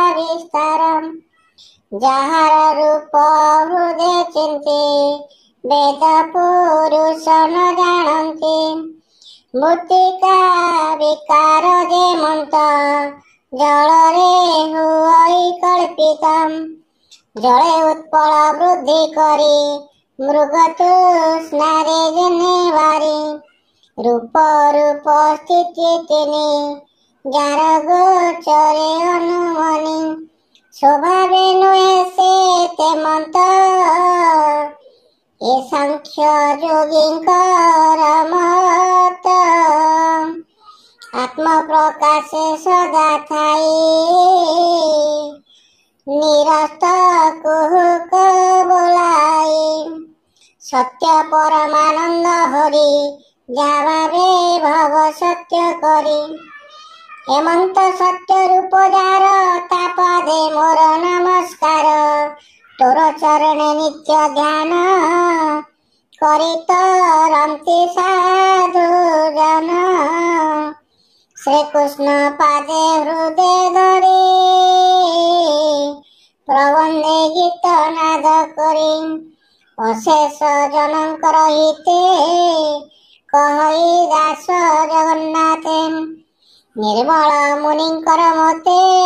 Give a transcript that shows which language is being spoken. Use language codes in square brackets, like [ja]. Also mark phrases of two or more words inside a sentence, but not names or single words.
[or] ବିସ୍ତାର ଯାହାର ରୂପ ହୃଦୟ ଚିନ୍ତି ବେଦ ପୁରୁଷ ନ ଜାଣନ୍ତି ମୃତ୍ତିକା ବିକାର ଯେ ମନ୍ତ ଜଳରେ ହୁଇ କଳ୍ପିତ ଜଳେ ଉତ୍ପଳ ବୃଦ୍ଧି କରି ମୃଗ ତୃଷ୍ଣାରେ ଜଣେ ବାରି ରୂପ ରୂପ ସ୍ଥିତି ତିନି ଯାର ଗୋଚରେ ଅନୁମାନି ସ୍ୱଭାବେ ନୁହେ ସେ ତେ ମନ୍ତ ଏ ସାଂଖ୍ୟ ଯୋଗୀଙ୍କର ମତ ଆତ୍ମ ପ୍ରକାଶେ ସଦା ଥାଇ ନିରସ୍ତ କୁହୁକ ବୋଲାଇ ସତ୍ୟ ପରମାନନ୍ଦ ହରି ଯାବେ ଭବ ସତ୍ୟ କରି ହେମନ୍ତ ସତ୍ୟ ରୂପ ଯାର ତାପଦେ ମୋର ନମସ୍କାର ତୋର ଚରଣେ ନିତ୍ୟ ଧ୍ୟାନ କରି ତରନ୍ତି ସାଧୁ ଜନ ଶ୍ରୀ କୃଷ୍ଣ ପାଦେ ହୃଦୟ ଧରି ପ୍ରବନ୍ଧେ ଗୀତ ନାଦ କରି ଅଶେଷ ଜନଙ୍କର ହିତେ କହି ଦାସ ଜଗନ୍ନାଥେ ନିର୍ମଳ ମୁନିଙ୍କର ମତେ